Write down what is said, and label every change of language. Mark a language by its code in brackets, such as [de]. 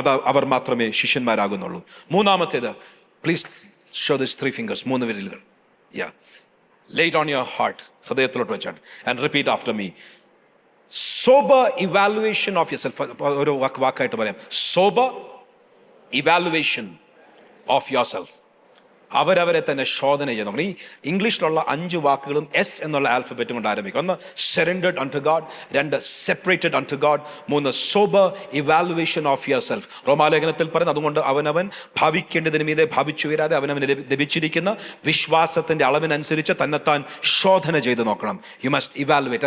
[ml] അവർ മാത്രമേ ശിഷ്യന്മാരാകുന്നുള്ളൂ. മൂന്നാമത്തേത്, [en] please show this 3 fingers, [ml] 3 വിരലുകൾ. [en] Lay it on your heart, [ml] ഹൃദയത്തിലോട്ട് വെച്ചാണ്. [en] And repeat after me. Sober evaluation of yourself. [ml] ഒരു വാക്കായിട്ട് പറയാം, [en] sober evaluation of yourself. [ml] അവരവരെ തന്നെ ശോധന ചെയ്യുന്നു. ഈ ഇംഗ്ലീഷിലുള്ള 5 വാക്കുകളും എസ് എന്നുള്ള ആൽഫബറ്റും കൊണ്ട് ആരംഭിക്കും. [en] 1 surrendered unto God, 2 separated unto God, 3 sober evaluation of yourself. [ml] റോമാലേഖനത്തിൽ പറയുന്നത് അതുകൊണ്ട് അവനവൻ ഭാവിക്കേണ്ടതിന് മീതെ ഭാവിച്ചുയരാതെ അവനവന് ലഭിച്ചിരിക്കുന്ന വിശ്വാസത്തിന്റെ അളവിനനുസരിച്ച് തന്നെത്താൻ ശോധന ചെയ്ത് നോക്കണം. [en] You must evaluate.